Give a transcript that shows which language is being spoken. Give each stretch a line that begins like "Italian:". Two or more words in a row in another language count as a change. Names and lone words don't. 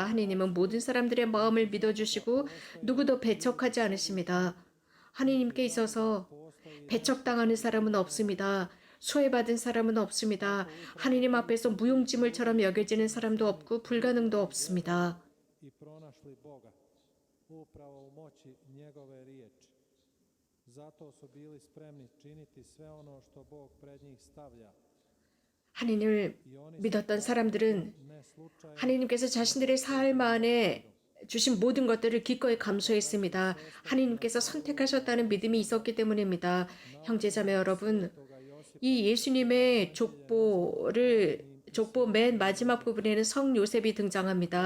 Korean: 하느님은 모든 사람들의 마음을 믿어주시고 누구도 배척하지 않으십니다. 하느님께 있어서 배척당하는 사람은 없습니다. 소외받은 사람은 없습니다. 하느님 앞에서 무용지물처럼 여겨지는 사람도 없고 불가능도 없습니다.
Croatian: I pronašli Boga upravo u moći njegove riječi. Zato su bili spremni činiti sve ono što Bog pred njih stavlja.
Korean: 하느님을 믿었던 사람들은 하느님께서 자신들의 삶 안에 주신 모든 것들을 기꺼이 감수했습니다. 하느님께서 선택하셨다는 믿음이 있었기 때문입니다. 형제자매 여러분, 이 예수님의 족보 맨 마지막 부분에는 성 요셉이 등장합니다.